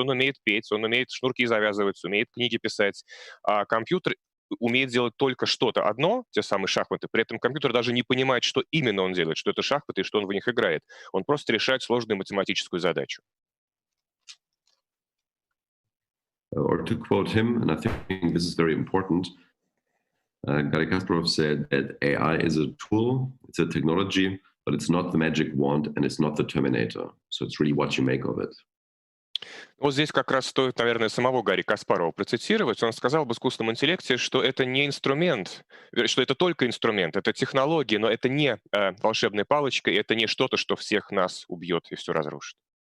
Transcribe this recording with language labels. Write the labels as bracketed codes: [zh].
[ru] Он умеет петь, он умеет шнурки завязывать, умеет книги писать, а компьютер умеет делать только что-то одно, те самые шахматы, при этом компьютер даже не понимает, что именно он делает, что это шахматы и что он в них играет. Он просто решает сложную математическую задачу. [en] Or to quote him, and I think this is very important, Garry Kasparov said that AI is a tool, it's a technology, but it's not the magic wand and it's not the Terminator. So it's really what you make of it. [ru] Вот здесь как раз стоит, наверное, самого Гарри Каспарова процитировать. Он сказал об искусственном интеллекте, что это не инструмент, что это только инструмент, это технология, но это не волшебная палочка, и это не что-то, что всех нас убьет и все разрушит.